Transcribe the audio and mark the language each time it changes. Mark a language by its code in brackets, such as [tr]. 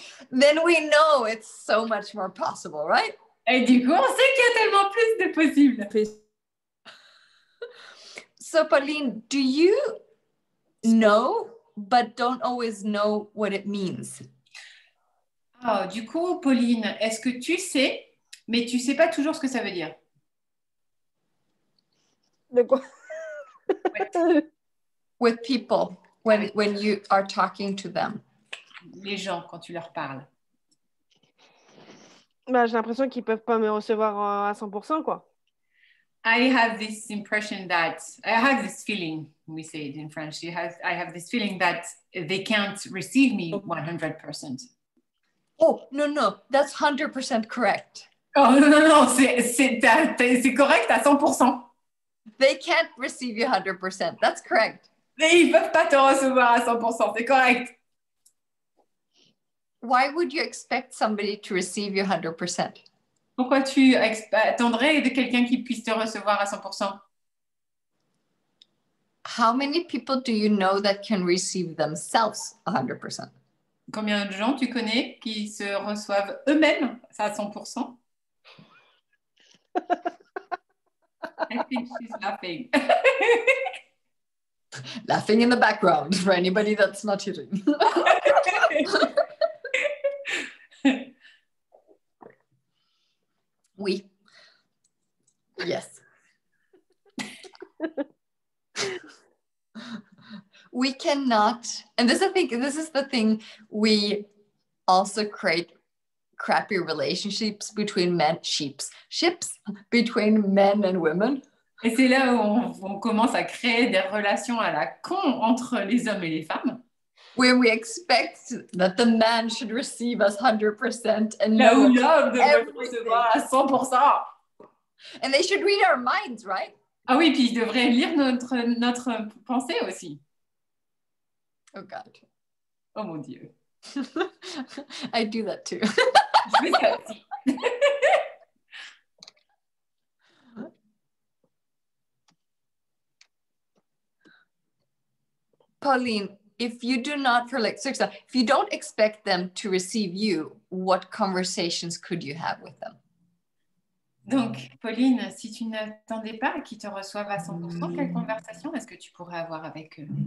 [en] Then we know it's so much more possible, right? [fr] Et du coup, on sait qu'il y a tellement plus de possibles. [en] So, Pauline, do you know, but don't always know what it means? [fr] Oh, du coup, Pauline, est-ce que tu sais, mais tu sais pas toujours ce que ça veut dire? De quoi? [en] With people, when you are talking to them. [fr] Les gens, quand tu leur parles. Bah, j'ai l'impression qu'ils peuvent pas me recevoir à 100%, quoi. [en] I have this impression that, I have this feeling, we say it in French, I have this feeling that they can't receive me 100%. Oh, no, that's 100% correct. [fr] Oh, non, c'est correct à 100%. [en] They can't receive you 100%, that's correct. [fr] Mais ils peuvent pas te recevoir à 100%, c'est correct. [en] Why would you expect somebody to receive you 100%? [fr] Pourquoi tu attendrais de quelqu'un qui puisse te recevoir à 100%? [en] How many people do you know that can receive themselves 100%? [fr] Combien de gens tu connais qui se reçoivent eux-mêmes à 100%? [en] I think she's laughing. Laughing in the background for anybody that's not hearing. [fr] Oui. [en] Yes. We cannot, and this is the thing, we also create crappy relationships between ships between men and women. [fr] Et c'est là où on commence à créer des relations à la con entre les hommes et les femmes. [en] Where we expect that the man should receive us 100% and [fr] là où [en] know [fr] l'homme devrait recevoir à 100%. [en] And they should read our minds, right? [fr] Ah oui, puis il devrait lire notre pensée aussi. [en] Oh God. [fr] Oh mon Dieu. [en] I do that too. [fr] Je fais ça aussi. [en] Pauline, if you do not, for like, if you don't expect them to receive you, what conversations could you have with them? [fr] Donc, Pauline, si tu n'attendais pas qu'ils te reçoivent à 100%, quelle conversation est-ce que tu pourrais avoir avec eux?